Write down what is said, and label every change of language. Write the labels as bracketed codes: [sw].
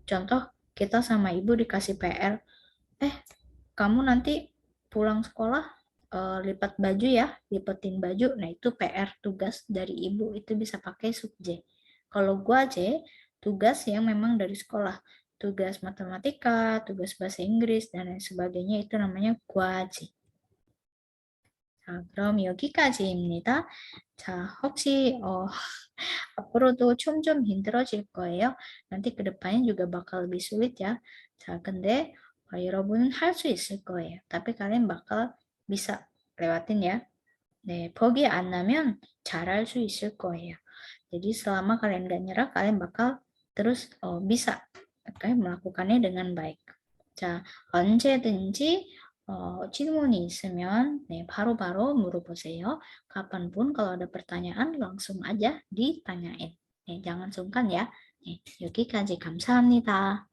[id] Contoh, kita sama ibu dikasih PR, kamu nanti pulang sekolah lipat baju ya, lipetin baju. Nah, itu PR tugas dari ibu, itu bisa pakai sukje. Kalau guaje, tugas yang memang dari sekolah. Tugas matematika, tugas bahasa Inggris, dan lain sebagainya itu namanya guaje. [ko] 자, 그럼 여기까지입니다. 자, 혹시 앞으로도 좀 힘들어질 거예요. [id] nanti ke depannya juga bakal lebih sulit ya. [ko] 자, 근데 여러분은 할 수 있을 거예요. [id] tapi kalian bakal bisa lewatin ya. [ko] 네, 포기 안 나면 잘할 수 있을 거예요. [id] jadi selama kalian gak nyerah, kalian bakal terus bisa melakukannya dengan baik. [ko] 자, 언제든지 질문이 있으면 네, 바로바로 물어보세요. [id] kapanpun kalau ada pertanyaan langsung aja ditanyain. 네, jangan sungkan ya. 네, [ko] 여기까지 감사합니다.